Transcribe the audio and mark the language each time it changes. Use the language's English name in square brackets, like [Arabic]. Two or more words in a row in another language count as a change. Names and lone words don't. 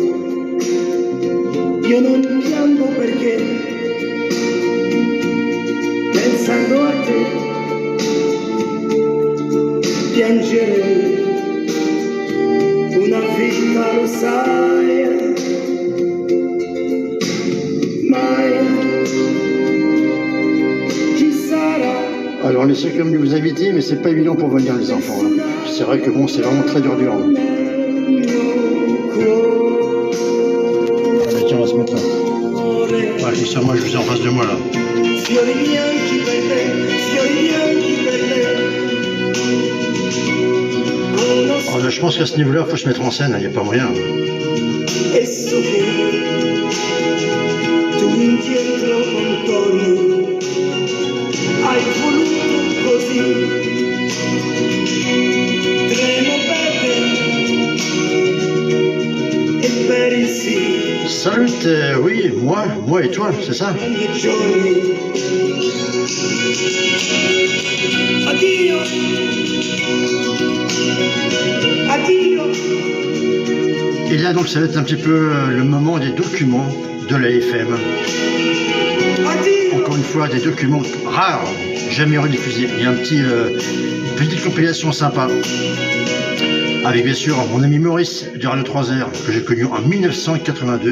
[Italian] Io non piango perché, pensando a te, piangerei una vita, lo sai, mai ci sarà. [French] Alors on essaie quand même de vous inviter, mais c'est pas évident pour venir les enfants. Hein. C'est vrai que bon, c'est vraiment très dur. Allez, tiens, on va se mettre là. Ouais, c'est ça, moi je vous ai en face de moi là. [Italian] Fiori bianchi per te, fiori bianchi per te. [French] Alors, là, je pense qu'à ce niveau-là, il faut se mettre en scène, il n'y a pas moyen. [Italian] E so che tu indietro contorni hai voluto così, tremo per te e per il sì. [French] Salut, oui, moi et toi, c'est ça? [Italian] Ogni giorno addio, addio. [French] Et là, donc, ça va être un petit peu le moment des documents de la FM. Encore une fois, des documents rares, jamais rediffusés. Il y a une petite compilation sympa. Avec bien sûr mon ami Maurice du Radio 3R, que j'ai connu en 1982.